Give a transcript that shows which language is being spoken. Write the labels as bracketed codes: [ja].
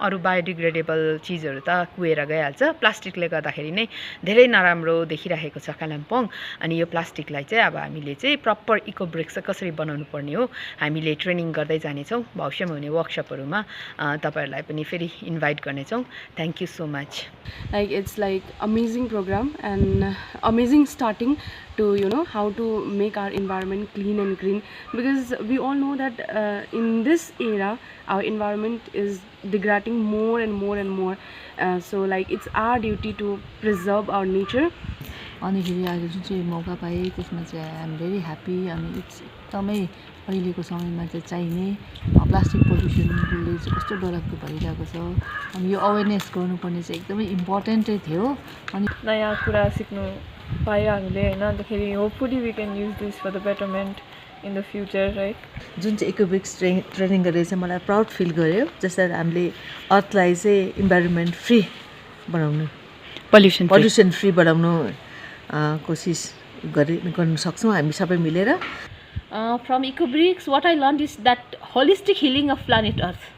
[ne] अरू बायोडिग्रेडेबल चिजहरू त कुहेर गइहाल्छ, प्लास्टिकले गर्दाखेरि नै धेरै नराम्रो देखिरहेको छ कालिम्पोङ। अनि यो प्लास्टिकलाई चाहिँ अब हामीले चाहिँ प्रपर इको ब्रिक्स चाहिँ कसरी बनाउनु पर्ने हो हामीले ट्रेनिङ गर्दै जानेछौँ। भविष्यमा हुने वर्कसपहरूमा तपाईँहरूलाई पनि फेरि इन्भाइट गर्नेछौँ। [en] Thank you so much. Like it's like amazing program and amazing starting to how to make our environment clean and green, because we all know that in this era our environment is degrading more and more and more, so like it's our duty to preserve our nature. [ne] अनि फेरि आज जुन चाहिँ मौका पाएँ त्यसमा चाहिँ [en] I am very happy. [ne] अनि इट्स एकदमै अहिलेको समयमा चाहिँ चाहिने प्लास्टिक पोल्युसनले चाहिँ कस्तो डरलाग्दो भइरहेको छ। अनि यो अवेरनेस गर्नुपर्ने चाहिँ एकदमै इम्पोर्टेन्टै थियो। अनि नयाँ कुरा सिक्नु पायो हामीले होइन, अन्तखेरि [en] Hopefully we can use this for the betterment in the future right. [ne] जुन चाहिँ इकोब्रिक्स ट्रेनिङ गरेर चाहिँ मलाई प्राउड फिल गर्यो, जसरी हामीले अर्थलाई चाहिँ इन्भाइरोमेन्ट फ्री बनाउनु, पल्युसन फ्री बनाउनु कोसिस गर्न सक्छौँ हामी सबै मिलेर। [en] From Ecobricks, what I learned is that holistic healing of planet Earth.